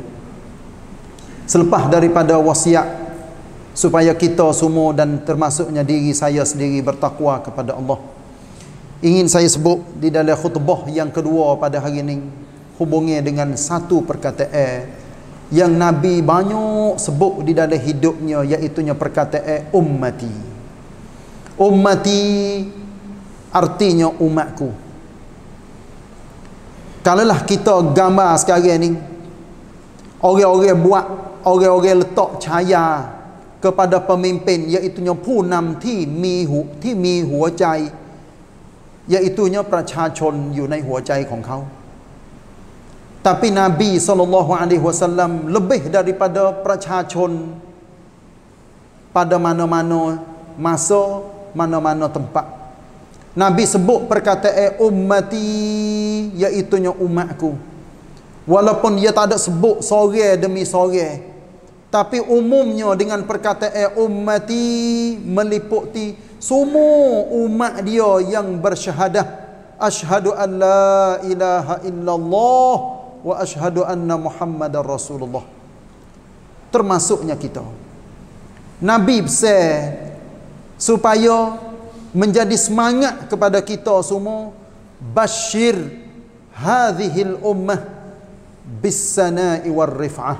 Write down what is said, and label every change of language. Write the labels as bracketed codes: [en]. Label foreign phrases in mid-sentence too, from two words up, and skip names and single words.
[ms] Selepas daripada wasiat supaya kita semua dan termasuknya diri saya sendiri bertakwa kepada Allah, ingin saya sebut di dalam khutbah yang kedua pada hari ini hubungnya dengan satu perkataan yang Nabi banyak sebut di dalam hidupnya, iaitunya perkataan ummati. Ummati artinya umatku. Kalaulah kita gambar sekarang ni, orang-orang buat, orang-orang letak cahaya kepada pemimpin, iaitunya [th] ผู้นำที่มีหัวใจ [ms] iaitunya [th] ประชาชนอยู่ในหัวใจของเขา [ms] tapi Nabi SAW lebih daripada ประชาชน pada mana-mana masa, mana-mana tempat. Nabi sebut perkataan ummati, iaitunya umatku. Walaupun dia tak ada sebut seorang demi seorang, tapi umumnya dengan perkataan ummati meliputi semua umat dia yang bersyahadah [ar] أشهد أن لا إله إلا الله وأشهد أن محمدا رسول الله. [ms] Termasuknya kita. Nabi pesan supaya menjadi semangat kepada kita semua, [ar] بشر هذه الأمة بالسناء والرفعة.